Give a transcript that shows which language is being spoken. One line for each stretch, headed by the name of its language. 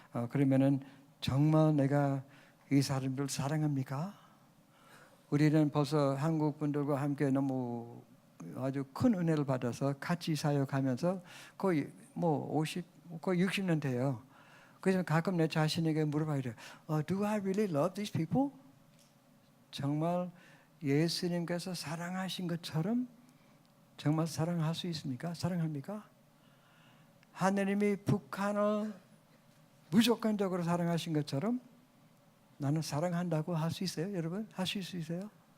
Korean: 그러면은 정말 내가 이 사람들 사랑합니까? 우리는 벌써 한국 분들과 함께 너무 아주 큰 은혜를 받아서 같이 사역하면서 거의 60년 돼요. 그래서 가끔 내 자신에게 물어봐야 돼요.
English: Do I really love these people?
Korean: 정말 예수님께서 사랑하신 것처럼 정말 사랑할 수 있습니까? 사랑합니까? 하나님이 북한을 무조건적으로 사랑하신 것처럼 나는 사랑한다고 할 수 있어요? 여러분? 하실 수 있어요?